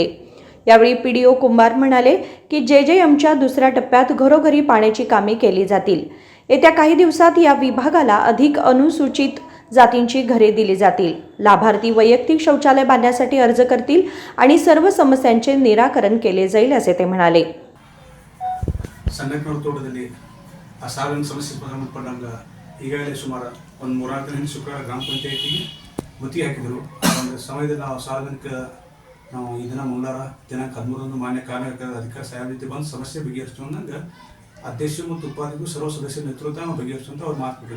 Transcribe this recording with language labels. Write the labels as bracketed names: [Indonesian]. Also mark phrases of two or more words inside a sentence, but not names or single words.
[Marathi] यावेळी PDO कुंभार म्हणाले की JJMच्या दुसऱ्या टप्प्यात घरोघरी पाण्याची कामे केली जातील. येत्या काही दिवसात या विभागाला अधिक अनुसूचित जातींची घरे दिली जातील. लाभार्थी वैयक्तिक शौचालय बांधण्यासाठी अर्ज करतील आणि सर्व समस्यांचे निराकरण केले जाईल असे ते म्हणाले. [Kannada] ಸಣ್ಣಕ್ನವ್ರ ತೋಟದಲ್ಲಿ ಆ ಸಾಲಿನ ಸಮಸ್ಯೆ ಸಂಬಂಧಪಟ್ಟಂಗ ಈಗಾಗಲೇ ಸುಮಾರು ಒಂದು 3-4 ದಿನ ಹಿಂದೆ ಶುಕ್ರವಾರ ಗ್ರಾಮ ಪಂಚಾಯತಿಗೆ ಗುತ್ತಿಗೆ ಹಾಕಿದರು. ಆ ಒಂದು ಸಮಯದಲ್ಲಿ ನಾವು ಸಾರ್ವಜನಿಕ ನಾವು ಈ ದಿನ ಮುಂದಾರ ದಿನಾಂಕ 13 ಮಾನ್ಯ ಕಾರ್ಮಿಕ ಅಧಿಕಾರಿ ಸಾಹೇಬ್ ಜೊತೆ ಬಂದು ಸಮಸ್ಯೆ ಬಗೆಹರಿಸುವಂಗೆ ಅಧ್ಯಕ್ಷ ಮತ್ತು ಉಪಾಧ್ಯಕ್ಷರು ಸರ್ವ ಸದಸ್ಯರ ನೇತೃತ್ವ ನಾವು ಬಗೆಹರಿಸುವಂತ ಅವ್ರು ಮಾತು ಕೊಟ್ಟಿದ್ರು.